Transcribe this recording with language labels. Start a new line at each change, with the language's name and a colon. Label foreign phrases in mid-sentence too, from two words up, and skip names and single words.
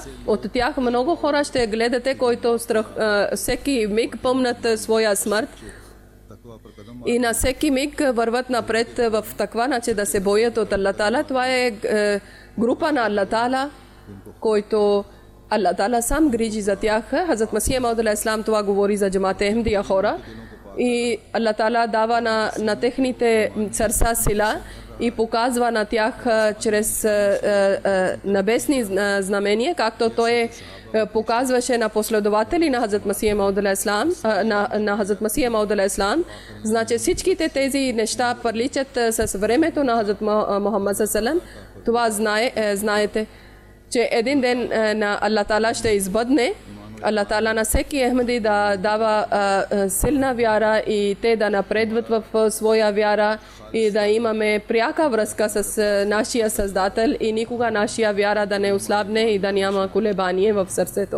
Bulgarian: От тях много хора ще гледате, които всеки миг помнят своя смърт. И на всеки миг върват напред в таква начин да се боят от Аллах Таала. Това е група на Аллах Таала, който Аллах Таала сам грижи за тях. Хазрат Масих Мауд
Arabic: عليه السلام
Bulgarian: това говори за Джамате Ахмадия хора. И Аллах Таала дава на техните сърца сила и показва на тях чрез небесни знамения, както той показваше на последователи на Хазрат Масих Мауд
Arabic: عليه السلام,
Bulgarian: на Хазрат Масих Мауд
Arabic: عليه السلام.
Bulgarian: Значи всичките тези неща приличат с времето на Хазрат Мухаммад салам. Това знаете, че един ден на Аллах Таала ще избъдне. Аллах Таала на всеки Ахмади да дава силна вяра и те да напредват в своя вяра и да имаме пряка връзка с нашия Създател и никога нашия вяра да не ослабне и да няма колебание в сърцето.